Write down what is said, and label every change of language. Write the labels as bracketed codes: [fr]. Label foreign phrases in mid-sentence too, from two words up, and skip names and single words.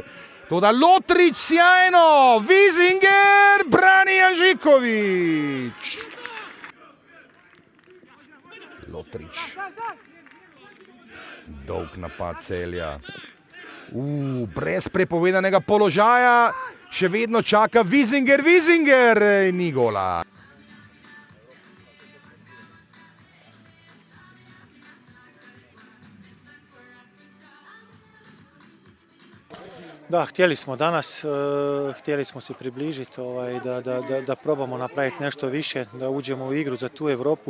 [sl] Toda Lotrič sjajno, Wiesinger brani Janžikovič. Lotrič. Dolg napad Celja. Brez prepovedanega položaja, še vedno čaka Wiesinger, ni gola. [hr] Da, htjeli smo danas, htjeli smo se približiti, da probamo napraviti nešto više, da uđemo u igru za tu Europu.